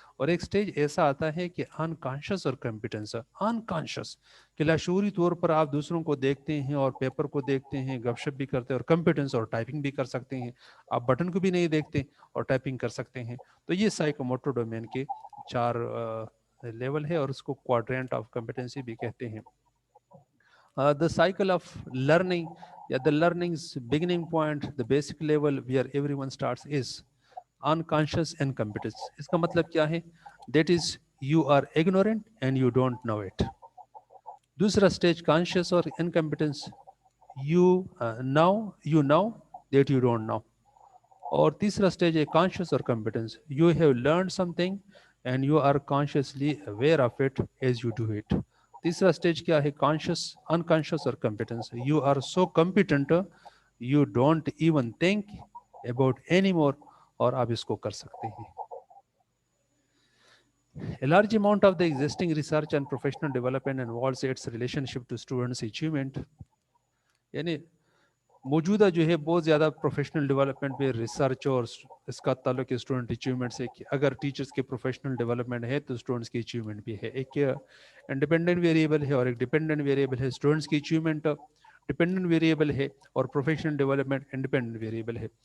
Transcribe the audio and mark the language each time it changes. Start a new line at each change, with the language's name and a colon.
Urdu: اور ایک سٹیج ایسا آتا ہے کہ انکانشس اور کمپیٹنس. انکانشس کہ لاشعوری طور پر آپ دوسروں کو دیکھتے ہیں اور پیپر کو دیکھتے ہیں گپ شپ بھی کرتے ہیں اور کمپیٹنس اور ٹائپنگ بھی کر سکتے ہیں آپ بٹن کو بھی نہیں دیکھتے اور ٹائپنگ کر سکتے ہیں. تو یہ سائیکوموٹر ڈومین کے 4 لیول ہے اور اس کو کوادرینٹ آف کمپیٹنسی بھی کہتے ہیں.
English: The cycle of learning, the learning's beginning point, the basic level where everyone starts is unconscious incompetence.
Urdu: اس کا مطلب کیا ہے؟
English: That is, you are ignorant and you don't know it. دوسرا stage conscious اور incompetence, you know that you don't know. اور تیسرا stage ہے conscious اور competence, you have learned something and you are consciously aware of it as you do it.
Urdu: تیسرا stage کیا ہے؟
English: unconscious اور competence, you are so competent you don't even think about anymore,
Urdu: اور آپ اس کو کر سکتے ہیں.
English: A large amount of the existing research and professional development involves its relationship to students' achievement.
Urdu: یعنی موجودہ جو ہے بہت زیادہ پروفیشنل ڈیولپمنٹ پہ ریسرچ اور اس کا تعلق اسٹوڈنٹ اچیومنٹ سے، کہ اگر ٹیچرس کے پروفیشنل ڈیولپمنٹ ہے تو اسٹوڈنٹس کی اچیومنٹ بھی ہے. ایک انڈیپینڈنٹ ویریبل ہے اور ایک ڈیپینڈنٹ ویریبل ہے. اسٹوڈنٹس کی اچیومنٹ ڈیپینڈنٹ ویریبل ہے اور پروفیشنل ڈیولپمنٹ انڈیپینڈنٹ ویریبل ہے.